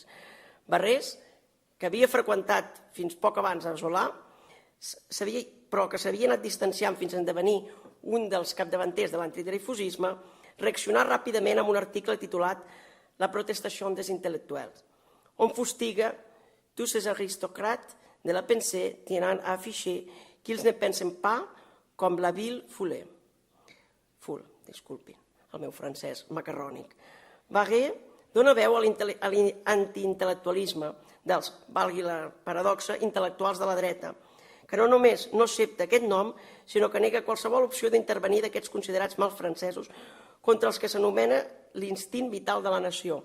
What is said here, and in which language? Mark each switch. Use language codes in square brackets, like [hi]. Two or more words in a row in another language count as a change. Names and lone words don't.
[ca] Barrés, que havia freqüentat fins poc abans a Zola, però que s'havia anat distanciant fins a esdevenir un dels capdavanters de l'antidreyfusisme, reaccionà ràpidament amb un article titulat La protestation des intel·lectuels, on fustiga [fr] tous ces aristocrates de la pensée tenant à afficher qu'ils ne pensen pas com la ville Foule, [ca] disculpin, el meu francès macarrònic. Barré dona veu a l'antiintel·lectualisme dels, valgui la paradoxa, intel·lectuals de la dreta, que no només no accepta aquest nom, sinó que nega qualsevol opció d'intervenir d'aquests considerats mals francesos contra els que s'anomena l'instint vital de la nació.